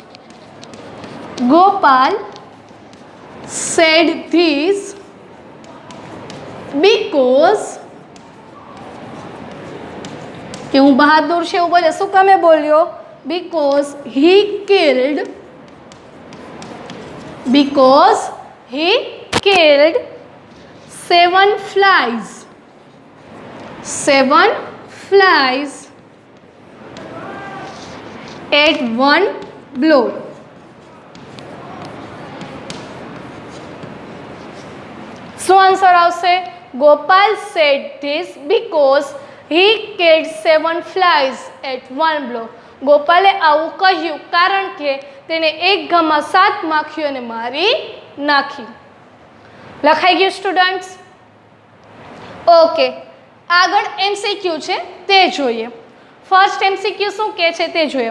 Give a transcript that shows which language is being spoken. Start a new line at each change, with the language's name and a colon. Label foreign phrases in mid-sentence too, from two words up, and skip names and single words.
English: Gopal said this because,
Gujarati: કે હું બહાદુર છે એવું બોલે. શું કામે બોલ્યો?
English: because he killed, because he killed 7 flies at one blow.
Gujarati: શું આન્સર આવશે?
English: ગોપાલ said this because he killed 7 flies at one blow.
Gujarati: ગોપાલે આવું કહ્યું કારણ કે તેને એક ઘામાં 7 માખીઓને મારી નાખી. લખાઈ ગયું સ્ટુડન્ટ્સ? ઓકે, આગળ એમસીક્યુ છે તે જોઈએ.
English: first MCQ
Gujarati: શું કહે છે તે જોઈએ.